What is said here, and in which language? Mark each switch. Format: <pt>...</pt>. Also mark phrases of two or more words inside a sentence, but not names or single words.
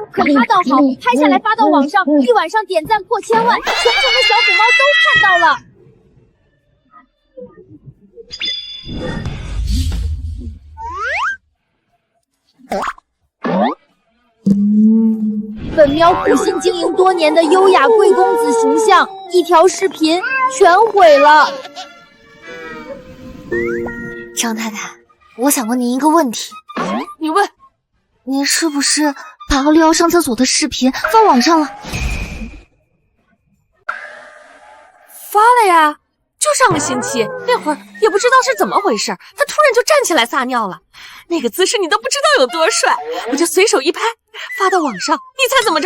<zh>可他倒好，拍下來發到網上，一晚上點讚破千萬，全城的小虎猫都看到了。本喵苦心经營多年的優雅貴公子形象，一條視頻全毀了。張太太，我想問您一個問題。你問。您是不是把奧利奧上廁所的視頻發網上了？發了呀，就上個星期，那會兒也不知道是怎麼回事，他突然就站起來撒尿了，那個姿勢你都不知道有多帥，我就隨手一拍發到網上，你猜怎麼着？</zh>